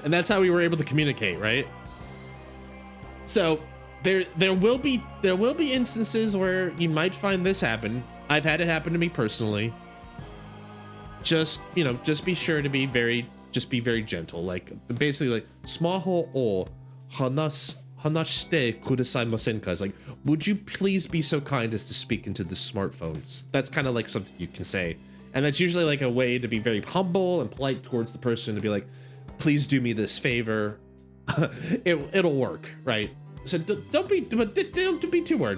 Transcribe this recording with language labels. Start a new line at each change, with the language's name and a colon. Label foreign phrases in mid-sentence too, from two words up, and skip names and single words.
English: And that's how we were able to communicate, right? So there will be instances where you might find this happen. I've had it happen to me personally. Just be sure to be very gentle. Like basically like
Japanese: スマホ を 話して くださいませんか.
English: Like, would you please be so kind as to speak into the smartphones? That's kind of like something you can say. And that's usually like a way to be very humble and polite towards the person, to be like, please do me this favor. It'll work, right? So don't be too worried.